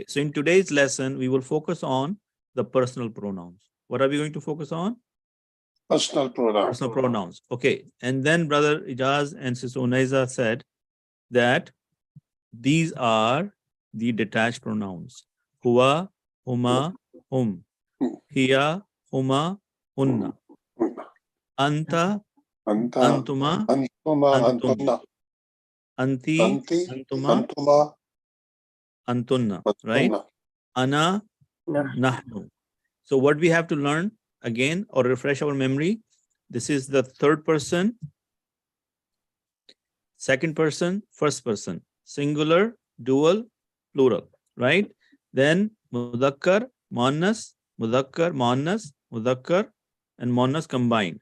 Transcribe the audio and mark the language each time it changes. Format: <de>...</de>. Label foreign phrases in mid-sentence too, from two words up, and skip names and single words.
<en>So in today's lesson, we will focus on the personal pronouns. What are we going to focus on? Personal pronoun. Personal pronouns. Okay. And then Brother Ijaz and Sister Unaiza said that these are the detached pronouns.</en> <ar>هو، هما، هم. هي، هما, hunna. Anta, Anta, antuma, antuma, antum. antunna. Anti, Anti, antuma, antuma, antunna. Right? antunna. أنا، نحن.</ar> <en>So what we have to learn again or refresh our memory, this is the third person, second person, first person, singular, dual, plural, right? Then</en> <ar>مذكر، مؤنث,</ar> <en>and muannas combined.</en>